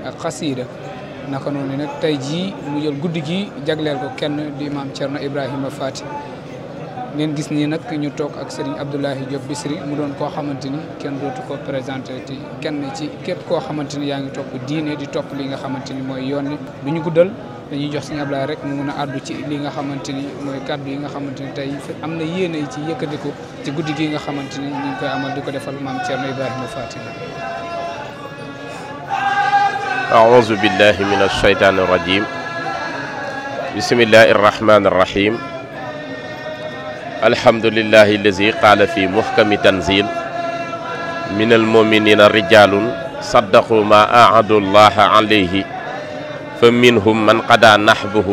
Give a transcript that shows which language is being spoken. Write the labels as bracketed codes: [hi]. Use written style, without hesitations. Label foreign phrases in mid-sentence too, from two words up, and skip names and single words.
[wo] ak xasida naka noonu nag tey jii mu jël guddi gi jagleel ko kenn di maam Thierno Ibrahima Fati ngeen gis nii nag ñu toog ak Serigne Abdoulahi Diop Bichri mu doon koo xamante ni kenn dootu ko présenté te kenn ci képp koo xamante ni yaa ngi topp diine di topp li nga xamante ni mooy yoon wi du ñu guddal dañuy jox Serigne Abdoulahi rek mu mun a àddu ci li nga xamante ni mooy kàddu yi nga xamante ni tey am na yéene ci yëkkatiku ci guddi gi nga xamante ni ñu ngi koy amal di ko defal maam Thierno Ibrahima Fati. [ar] أعوذ بالله من الشيطان الرجيم بسم الله الرحمن الرحيم الحمد لله الذي قال في محكم تنزيل من المؤمنين رجال صدقوا ما أعدوا الله عليه فمنهم من قضى نحبه